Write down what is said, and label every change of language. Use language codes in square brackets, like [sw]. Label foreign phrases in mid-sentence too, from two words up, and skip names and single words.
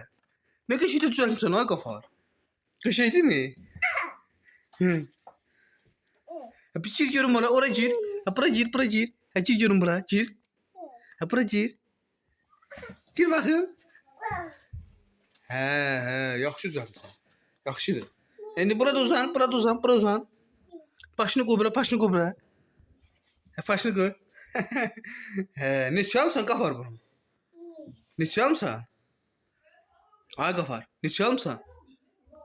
[az] Ne qəşəngdə düzəltmisən ay Qafar. [tr] Qəşəng değil mi? Hı. [az] Ha bir gir görüm ora, ora gir. Ha bura gir, bura gir. Ha gir görüm bura, gir. Ha bura gir. [tr] Gir bakayım. [az] He, yaxşı düzəltmisən. Yaxşıdır. İndi burada uzan, burada uzan, burada uzan. Başını qoy bura, başını qoy bura. Ha başını qoy. He, neçə almısan Qafar bunu? Neçə almısan? Ay Qafar, neçə almısan?